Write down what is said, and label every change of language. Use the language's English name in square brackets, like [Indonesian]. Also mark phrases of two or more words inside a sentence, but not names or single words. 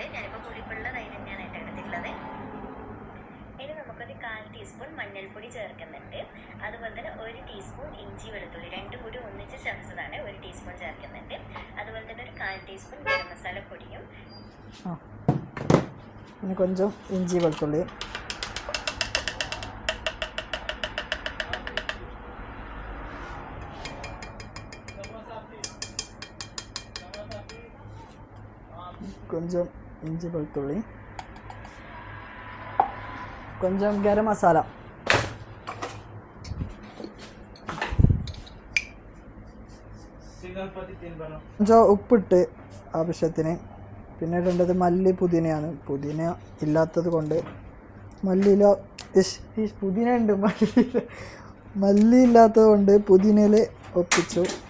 [Malayalam] ഞാനിപ്പോൾ പുളിപ്പുള്ള തൈര് തന്നെയാണ് എൻ്റെ എടുത്തിട്ടുള്ളത്. ഇനി നമുക്കൊരു 1/4 ടീസ്പൂൺ മഞ്ഞൾപ്പൊടി ചേർക്കുന്നുണ്ട്. അതുപോലെ തന്നെ 1 ടീസ്പൂൺ ഇഞ്ചി വെളുത്തുള്ളി രണ്ടും കൂടി ഒന്നിച്ച് ചേർത്തതാണ് 1 ടീസ്പൂൺ ചേർക്കുന്നുണ്ട്. അതുപോലെ തന്നെ ഒരു 1/4 ടീസ്പൂൺ ഗരം മസാല പൊടിയും പിന്നെ കൊഞ്ചം ഇഞ്ചി വെളുത്തുള്ളി, കൊഞ്ചം ഇഞ്ചി വെളുത്തുള്ളി, കൊഞ്ചം ഗരം മസാല, കൊഞ്ചം ഉപ്പിട്ട് ആവശ്യത്തിന്. പിന്നെ ഇടേണ്ടത് മല്ലി പുതിനയാണ്. പുതിന ഇല്ലാത്തത് കൊണ്ട് മല്ലിയില പുതിന ഉണ്ട്, മല്ലി ഇല്ലാത്തത് കൊണ്ട് പുതിനയിൽ ഒപ്പിച്ചു.